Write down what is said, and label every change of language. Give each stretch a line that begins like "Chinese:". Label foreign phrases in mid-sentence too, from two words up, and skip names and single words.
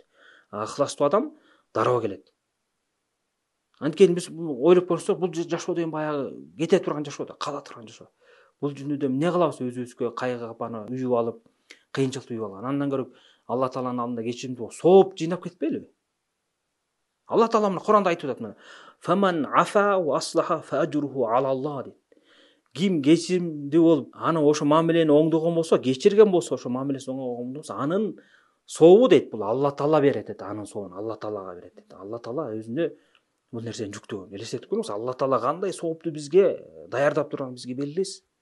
Kyrgyz: Ыхластуу адам дароо келет. Анткени биз ойлоп көрсөк, бул жашоо деген баягы кете турган жашоо да, кала турган жашоо. Бул дүйнөдө эмне кылабыз, өзүбүзгө кайгы капаны үйүп алып, кыйынчылыкты үйүп алган. Андан көрө Алла Тааланын алдында кечиримди сооп жыйнап кетпейлиби? Алла Таала мына Куранда айтып атат мына.
Arabic: فمن عفا وأصلح فأجره على الله дейт.
Kyrgyz: Ким кечиримди болуп, аны ошо мамилени оңдогон болсо, кечирген болсо, ошо мамилесин оңдогон болсо, анын сообу дейт, бул Алла Таала берет дейт, анын сообун Алла Таалага берет дейт. Алла Таала өзүнө бул нерсени жүктөгөн. Элестетип көрүңүз, Алла Таала кандай соопту бизге даярдап турганын бизге белгилейсиз.